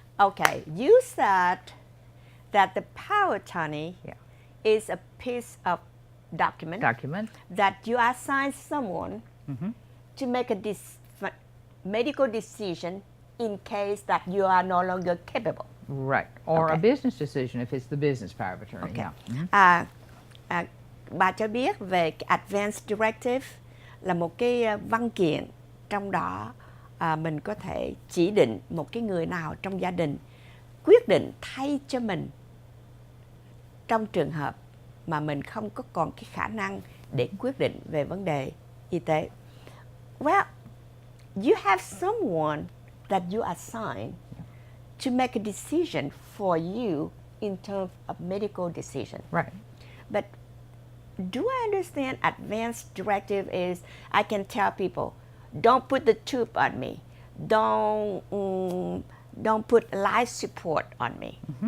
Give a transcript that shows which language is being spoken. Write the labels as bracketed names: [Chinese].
[English] Okay, you said that the power attorney is a piece of document that you assign someone to make a medical decision in case that you are no longer capable. Right. Or a business decision if it's the business power of attorney. Okay. [Vietnamese] Bà cho biết về cái Advance Directive là một cái văn kiện, trong đó mình có thể chỉ định một cái người nào trong gia đình quyết định thay cho mình trong trường hợp mà mình không có còn cái khả năng để quyết định về vấn đề y tế. [English] Well, you have someone that you assign to make a decision for you in terms of medical decision. Right. But do I understand advance directive is I can tell people, don't put the tube on me, don't put life support on me.